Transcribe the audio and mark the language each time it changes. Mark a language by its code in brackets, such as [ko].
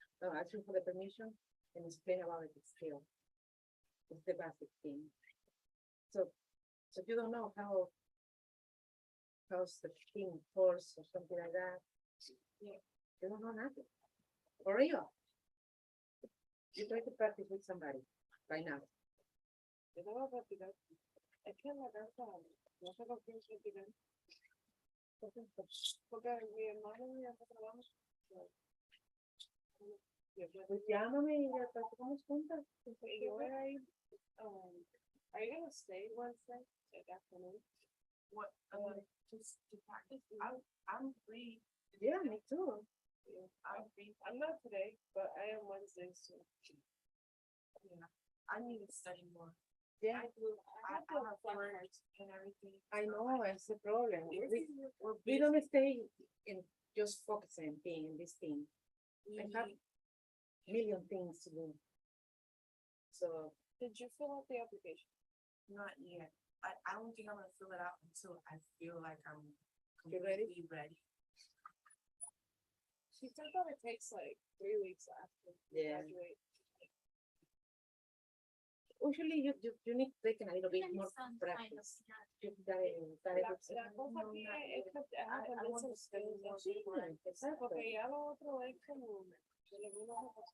[en] No, ask you for the permission and explain about the scale. It's the basic thing. So you don't know how's the thing force or something like that. Yeah. You don't know nothing. For real. You try to practice with somebody right now. [es] Yo te voy a practicar. Es que en la casa no sé con quién practicar. Porque mi hermano y mi hermano trabajan. Pues llámame y ya practicamos juntas. Y yo voy a ir. [en] Are you gonna stay Wednesday? Like afternoon? What, just to practice, I'm free. Yeah, me too. Yeah, I'm free. I'm not today, but I am Wednesday, so. Yeah, I need to study more. Yeah, I have work and everything. I know, it's the problem. We're We don't stay in just focusing in this thing. I have million things to do. So Did you fill out the application? Not yet. I don't think I'm gonna fill it out until I feel like I'm You ready? completely ready. She said that it takes like 3 weeks after you Yeah. graduate. Usually you need to take a little bit more practice. You gotta [es] La cosa que es que te haga aprender esos skills así, porque ya lo otro es como de alguna